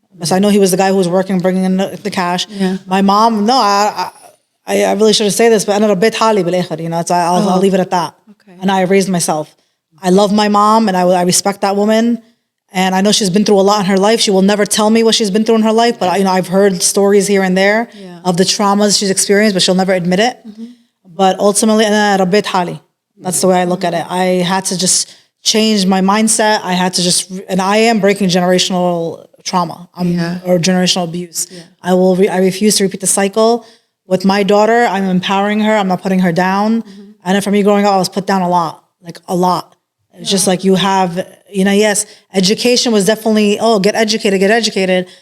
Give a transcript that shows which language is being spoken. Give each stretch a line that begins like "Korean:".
English: But I know he was the guy who was working, bringing in the cash. My mom, no, I really shouldn't say this, but
Arabic: أنا ربيت حالي بالآخر,
English: I'll leave it at that. Okay. And I raised myself. I love my mom and I respect that woman. And I know she's been through a lot in her life. She will never tell me what she's been through in her life, but I've heard stories here and there of the traumas she's experienced, but she'll never admit it. But ultimately,
Arabic: أنا ربيت حالي.
English: That's the way I look at it. I had to just change my mindset. I had to and I am breaking generational trauma or generational abuse. I refuse to repeat the cycle. With my daughter, I'm empowering her. I'm not putting her down. And then for me growing up, I was put down a lot. It's just like you have, yes, education was definitely, get educated.